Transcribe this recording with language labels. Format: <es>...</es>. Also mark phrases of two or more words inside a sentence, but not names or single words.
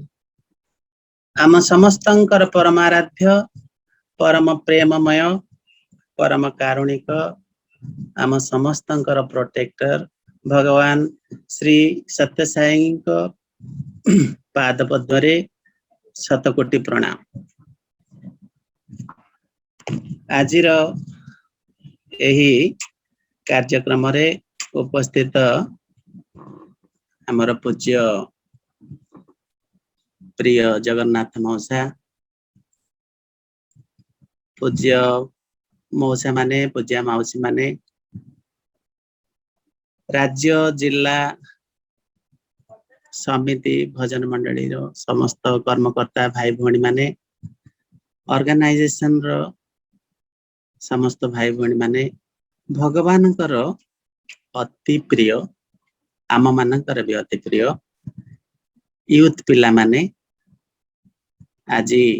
<or>ଆମ ସମସ୍ତଙ୍କର ପରମାରାଧ୍ୟ ପରମ ପ୍ରେମମୟ ପରମ କାରୁଣିକ ଆମ ସମସ୍ତଙ୍କର ପ୍ରୋଟେକ୍ଟର ଭଗବାନ ଶ୍ରୀ ସତ୍ୟସାଈ ପାଦ ପଦ୍ମରେ ଶତକୋଟି ପ୍ରଣାମ। ଆଜିର ଏହି କାର୍ଯ୍ୟକ୍ରମ ରେ ଉପସ୍ଥିତ ଆମର ପୂଜ୍ୟ ପ୍ରିୟ ଜଗନ୍ନାଥ ମଉସା ପୂଜ୍ୟ ମଉସା ମାନେ ପୂଜ୍ୟ ମାଉସୀ ମାନେ ରାଜ୍ୟ ଜିଲା ସମିତି ଭଜନ ମଣ୍ଡଳୀ ର ସମସ୍ତ କର୍ମକର୍ତ୍ତା ଭାଇ ଭଉଣୀ ମାନେ ଅର୍ଗାନାଇଜେସନ ର ସମସ୍ତ ଭାଇ ଭଉଣୀ ମାନେ ଭଗବାନ ଅତି ପ୍ରିୟ ଆମ ମାନଙ୍କର ଭି ଅତି ପ୍ରିୟ ୟୁଥ ପିଲା ମାନେ ଆଜ</or>